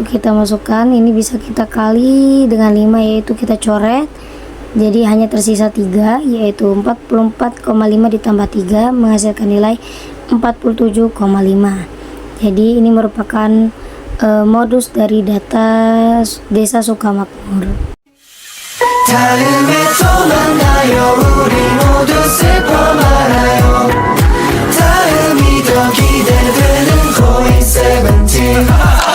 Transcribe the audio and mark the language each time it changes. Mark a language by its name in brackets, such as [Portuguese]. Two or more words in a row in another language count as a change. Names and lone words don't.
[Indonesian] Kita masukkan, ini bisa kita kali dengan 5 yaitu kita coret. Jadi hanya tersisa 3 yaitu 44,5 ditambah 3 menghasilkan nilai 47,5. Jadi ini merupakan modus dari data desa Sukamakmur. [Korean] 다음에 또 만나요 우리 모두 슬퍼 말아요 다음이 더 기대되는 고잉 세븐틴